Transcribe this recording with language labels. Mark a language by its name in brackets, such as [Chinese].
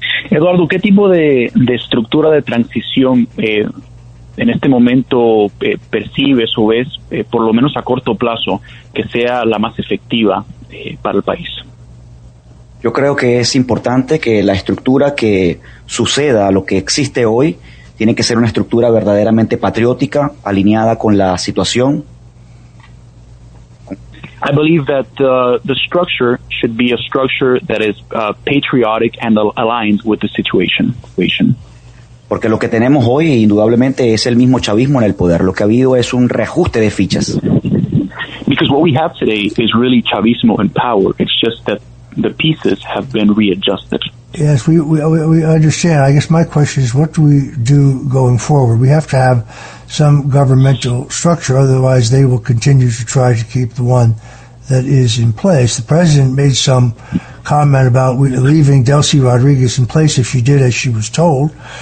[Spanish] Eduardo, ¿qué tipo de estructura de transición en este momento percibes o ves, por lo menos a corto plazo, que sea la más efectiva para el país? Yo creo que es importante que la estructura que suceda a lo que existe hoy tiene que ser una estructura verdaderamente patriótica, alineada con la situación. [English] I believe that the structure should be a structure that is patriotic and aligned with the situation. [Spanish] Porque lo que tenemos hoy indudablemente es el mismo chavismo en el poder. Lo que ha habido es un reajuste de fichas. [English] Because what we have today is really chavismo in power. It's just that the pieces have been readjusted. Yes, we understand. I guess my question is, what do we do going forward? We have to have some governmental structure, otherwise they will continue to try to keep the one that is in place. The president made some comment about leaving Delcy Rodriguez in place if she did as she was told.